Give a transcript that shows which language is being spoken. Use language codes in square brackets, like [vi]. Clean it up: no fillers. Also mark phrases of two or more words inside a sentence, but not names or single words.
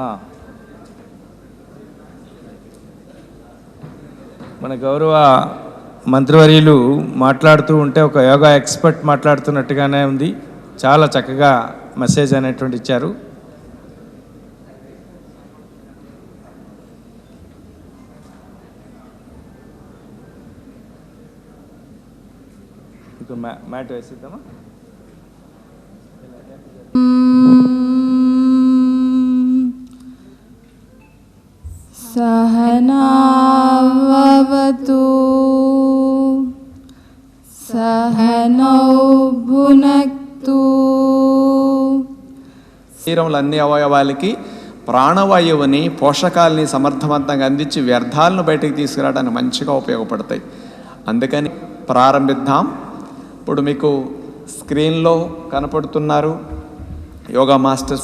[te] మన గౌరవ మంత్రివర్యులు మాట్లాడుతూ ఉంటే ఒక [en] yoga expert [te] మాట్లాడుతున్నట్టుగానే ఉంది. చాలా చక్కగా మెసేజ్ అనేటువంటి ఇచ్చారు. మ్యాట్ వేసిద్దామా? [sa] सहनावतु सहनौ भुनक्तु. [te] శరీరంలో అన్ని అవయవాలకి ప్రాణవాయువుని, పోషకాలని సమర్థవంతంగా అందించి వ్యర్థాలను బయటకు తీసుకురావడానికి మంచిగా ఉపయోగపడతాయి. అందుకని ప్రారంభిద్దాం. ఇప్పుడు మీకు స్క్రీన్లో కనపడుతున్నారు [en] yoga masters.